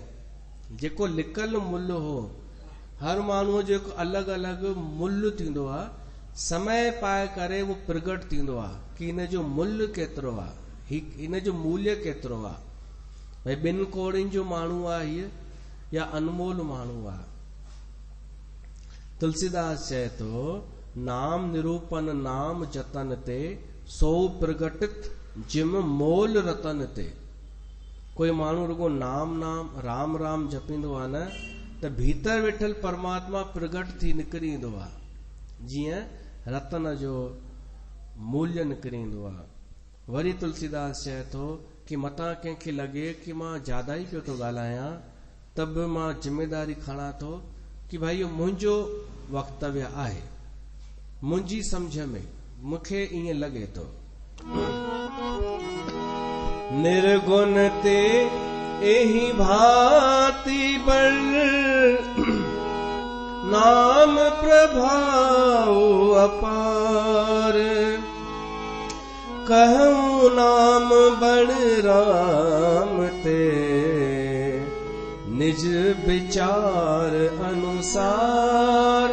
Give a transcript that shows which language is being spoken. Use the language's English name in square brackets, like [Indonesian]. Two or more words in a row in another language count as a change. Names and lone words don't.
[Sindhi] जेको लिकल मुल्ह हो, हर माण्हूअ जो हिकु अलॻि अलॻि मुल्ह थींदो आहे, समय पाए करे उहो प्रगट थींदो आहे कि हिन जो मुल्ह केतिरो आहे, हिन जो मूल्य केतिरो आहे। भई 2 कौड़ियुनि जो माण्हू आहे हीअ या अनमोल माण्हू आहे। तुलसीदास चए थो [Awadhi] नाम निरूपन नाम जतन ते, सो प्रगटित जिम मोल रतन ते। [Sindhi] कोई माण्हू रुगो नाम नाम राम राम जपींदो आहे न, त भीतर वेठल परमात्मा प्रगट थी निकिरी ईंदो आहे, जीअं रतन जो मूल्य निकिरी ईंदो आहे। वरी तुलसीदास चए थो कि मतां कंहिंखे लॻे कि मां ज्यादा ई पियो थो ॻाल्हायां, त बि मां जिम्मेदारी खणां थो कि भाई इहो मुंहिंजो वक्तव्य आहे, मुंहिंजी सम्झ में मूंखे ईअं लॻे थो। [Awadhi] निर्गुण ते एही भांति बल, नाम प्रभाव अपार, कहूँ नाम बड़ राम ते, निज विचार अनुसार।